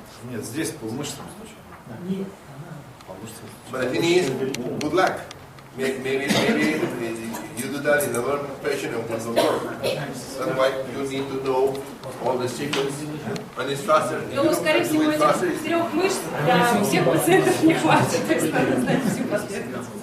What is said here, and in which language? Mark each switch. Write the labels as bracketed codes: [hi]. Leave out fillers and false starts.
[ru] Нет, здесь по мышцам случайно. Нет. [en] But the thing is, good luck. Maybe you do that in another patient and will not work. That's why you need to know all the sequence and it's faster. [ru] Ну, скорее всего, этих 3 мышц для всех пациентов не хватит. То есть надо знать всю последовательность.